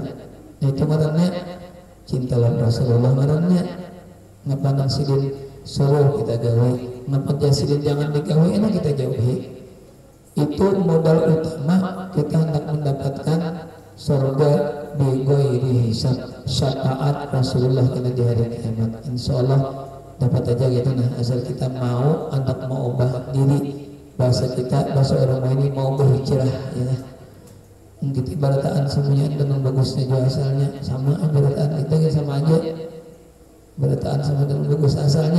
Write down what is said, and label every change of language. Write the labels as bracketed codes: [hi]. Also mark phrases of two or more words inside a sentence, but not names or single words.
[bjn] Nah itu modalnya cinta lawan Rasulullah marahnya. Ngapa nang sidin suruh kita gawe, ngapa jasidin jangan digawe enak kita jauhi. [id] Itu modal utama kita hendak mendapatkan surga [ar] بغير حساب, [id] syafaat Rasulullah kita di hari kiamat. Insyaallah dapat aja gitu nah, asal kita mau hendak mau ubah diri. Bahasa kita, bahasa orang ini mau berhijrah ya. [bjn] Kita barataan semuanya dengan bagusnya juga asalnya sama, barataan kita sama aja, barataan sama dengan bagus asalnya.